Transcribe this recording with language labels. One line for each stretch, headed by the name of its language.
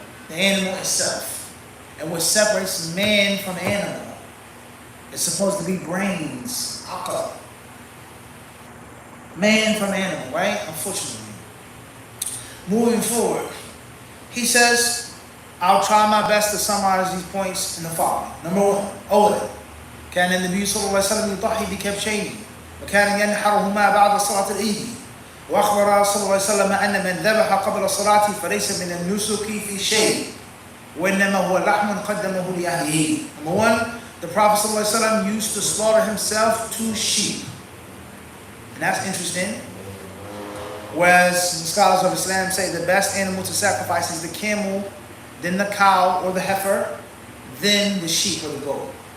English: The animal itself. And what separates man from animal. It's supposed to be brains. Aql. Man from animal, right? Unfortunately. Moving forward. He says, I'll try my best to summarize these points in the following. Number 1.
Arabic: أولا كان النبي صلى الله عليه وسلم يضحي بكبشين وكان ينحرهما بعد صلاة العيد وأخبر صلى الله عليه وسلم أن من ذبح قبل الصلاة فليس من النسك في شيء وإنما هو لحم قدمه لأهله.
English: Number 1, the Prophet صلى الله عليه وسلم used to slaughter himself 2 sheep. And that's interesting. Whereas the scholars of Islam say the best animal to sacrifice is the camel, then the cow or the heifer, then the sheep or the goat.